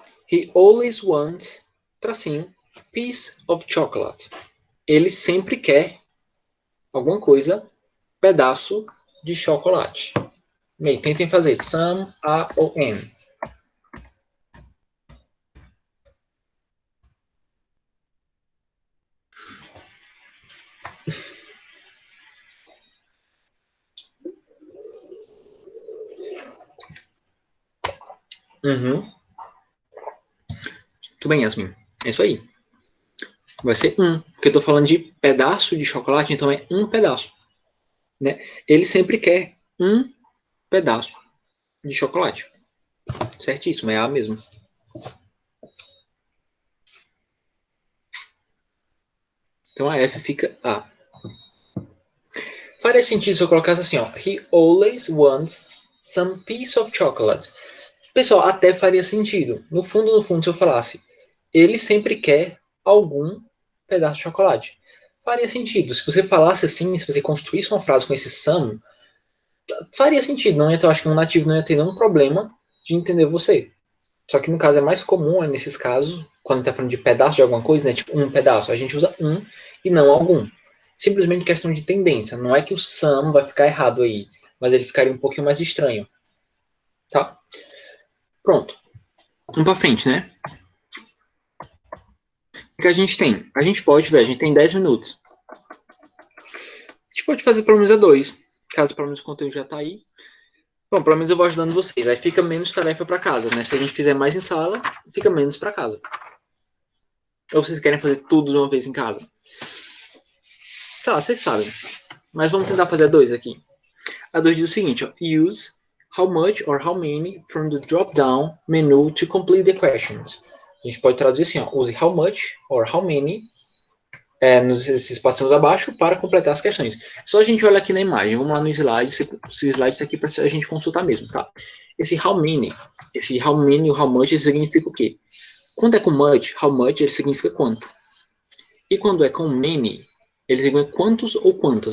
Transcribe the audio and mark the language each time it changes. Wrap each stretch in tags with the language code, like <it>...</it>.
<en>He always wants,</en> <pt>tracinho,</pt> <en>piece of chocolate.</en> <pt>Ele sempre quer alguma coisa, pedaço de chocolate. Bem, tentem fazer some, A ou N. Uhum. Muito bem, Yasmin. É isso aí. Vai ser um, porque eu tô falando de pedaço de chocolate, então é um pedaço. Né? Ele sempre quer um pedaço de chocolate. Certíssimo, é A mesmo. Então a F fica A. Faria sentido se eu colocasse assim, ó.</pt> <en>He always wants some piece of chocolate.</en> <pt>Pessoal, até faria sentido. No fundo, se eu falasse, ele sempre quer algum pedaço de chocolate. Faria sentido. Se você falasse assim, se você construísse uma frase com esse some, faria sentido. Não ia ter, eu acho que um nativo não ia ter nenhum problema de entender você. Só que no caso é mais comum, nesses casos, quando está falando de pedaço de alguma coisa, né, tipo um pedaço, a gente usa um e não algum. Simplesmente questão de tendência. Não é que o some vai ficar errado aí, mas ele ficaria um pouquinho mais estranho. Tá? Pronto. Vamos pra frente, né? O que a gente tem? A gente pode, a gente tem 10 minutos. A gente pode fazer pelo menos a 2, caso pelo menos o conteúdo já tá aí. Bom, pelo menos eu vou ajudando vocês. Aí fica menos tarefa para casa, né? Se a gente fizer mais em sala, fica menos para casa. Ou vocês querem fazer tudo de uma vez em casa? Tá, vocês sabem. Mas vamos tentar fazer a 2 aqui. A 2 diz o seguinte, ó.</pt> <en>Use how much or how many from the drop-down menu to complete the questions.</en> <pt>A gente pode traduzir assim, ó.</pt> <en>Use how much or how many</en> <pt>nesses espacinhos abaixo para completar as questões. Só a gente olha aqui na imagem. Vamos lá no slide. Esse slide aqui para a gente consultar mesmo, tá? Esse how many e o how much ele significa o quê? Quando é com much, how much ele significa quanto. E quando é com many, ele significa quantos ou quantas.</pt>